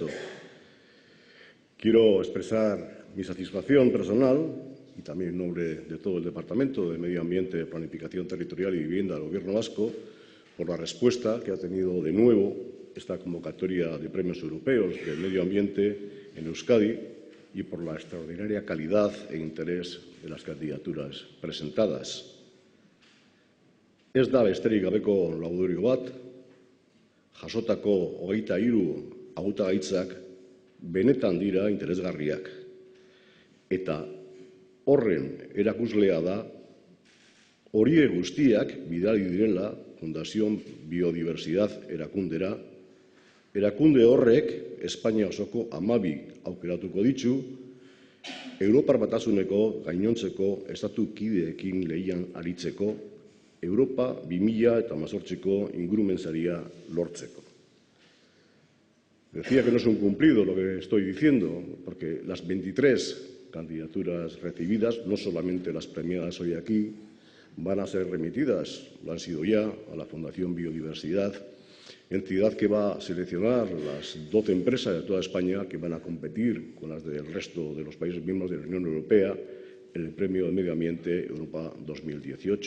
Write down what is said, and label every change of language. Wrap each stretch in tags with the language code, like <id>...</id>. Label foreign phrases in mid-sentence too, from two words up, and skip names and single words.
<es>Quiero expresar mi satisfacción personal y también en nombre de todo el Departamento de Medio Ambiente, Planificación Territorial y Vivienda del Gobierno vasco por la respuesta que ha tenido de nuevo esta convocatoria de premios europeos de medio ambiente en Euskadi y por la extraordinaria calidad e interés de las candidaturas presentadas.</es> <eu>Ez da besterik gabeko laudorio bat, jasotako 23 hautagaitzak benetan dira interesgarriak. Eta horren erakuslea da horiek guztiak bidali direla Fundación Biodiversidad erakundera. Erakunde horrek Espainia osoko 12 aukeratuko ditu, Europar Batasuneko gainontzeko estatu kideekin lehian aritzeko, Europa 2018ko ingurumen saria lortzeko.</eu> <es>Decía que no es un cumplido lo que estoy diciendo, porque las 23 candidaturas recibidas, no solamente las premiadas hoy aquí, van a ser remitidas, lo han sido ya, a la Fundación Biodiversidad, entidad que va a seleccionar las 12 empresas de toda España que van a competir con las del resto de los países miembros de la Unión Europea en el Premio de Medio Ambiente Europa 2018.</es>